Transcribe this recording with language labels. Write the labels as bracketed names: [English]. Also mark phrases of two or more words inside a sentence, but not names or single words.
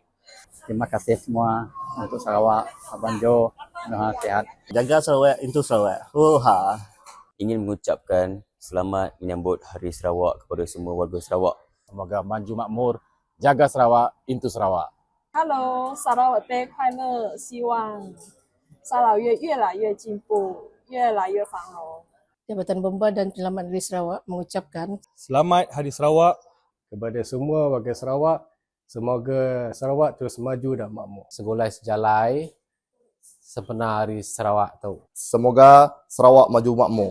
[Malay] Terima kasih semua untuk Sarawak, Abang Jo, sehat. Jaga Sarawak, itu Sarawak. Huha. Ingin mengucapkan selamat menyambut Hari Sarawak kepada semua warga Sarawak. Semoga maju makmur, jaga Sarawak, into Sarawak. [English] Hello, Sarawak Day [Chinese] 快乐，希望沙劳越越来越进步，越来越繁荣。 [Malay] Jabatan Bomba dan Penyelamat Negeri Sarawak mengucapkan Selamat Hari Sarawak kepada semua warga Sarawak. Semoga Sarawak terus maju dan makmur. [Iban] Segulai sejalai [Malay] sempena Hari Sarawak tu. Semoga Sarawak maju makmur.